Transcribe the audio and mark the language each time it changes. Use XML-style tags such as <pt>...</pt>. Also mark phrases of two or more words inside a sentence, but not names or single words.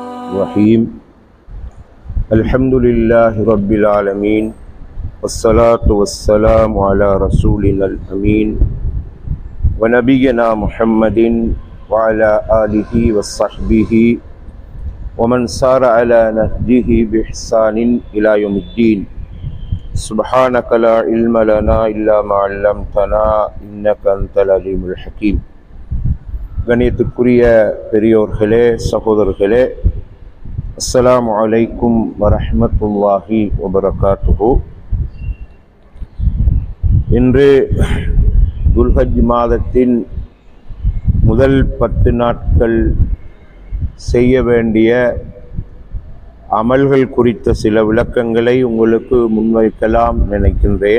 <ar>الرحيم الحمد لله رب العالمين والصلاة والسلام على رسولنا الأمين ونبينا محمد وعلى آله وصحبه ومن سار على نهجه بإحسان إلى يوم الدين سبحانك لا علم لنا إلا ما علمتنا إنك أنت العليم الحكيم.</ar> <ta>கணியத்துக்குரிய பெரியோர்களே, சகோதரர்களே,</ta> <ar>السلام عليكم ورحمة الله وبركاته.</ar> <ta>இன்று துல்ஹஜ் மாதத்தின் முதல் 10 நாட்கள் செய்ய வேண்டிய அமல்கள் குறித்த சில விளக்கங்களை உங்களுக்கு முன்வைக்கலாம் நினைக்கின்றேன்.</ta>